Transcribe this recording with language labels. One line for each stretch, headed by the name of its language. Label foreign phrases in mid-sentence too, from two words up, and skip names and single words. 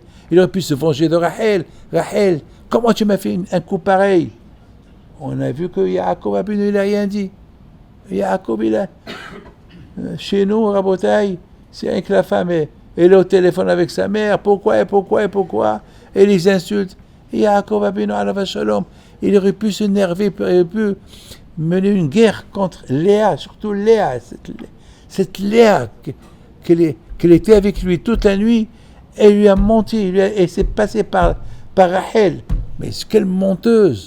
French: Il aurait pu se venger de Rachel. Rachel, comment tu m'as fait un coup pareil? On a vu que Yaakov Abinu, il n'a rien dit. Yaakov, il a... Chez nous, Rabotai, c'est rien que la femme elle est au téléphone avec sa mère. Pourquoi? Et les insultes.
Hebrew: יעקב אבינו, עליו שלום,
French: il aurait pu s'énerver, il aurait pu mener une guerre contre Léa, surtout Léa. Cette Léa, qu'elle était avec lui toute la nuit, elle lui a menti, elle s'est passée par Rachel. Mais quelle menteuse!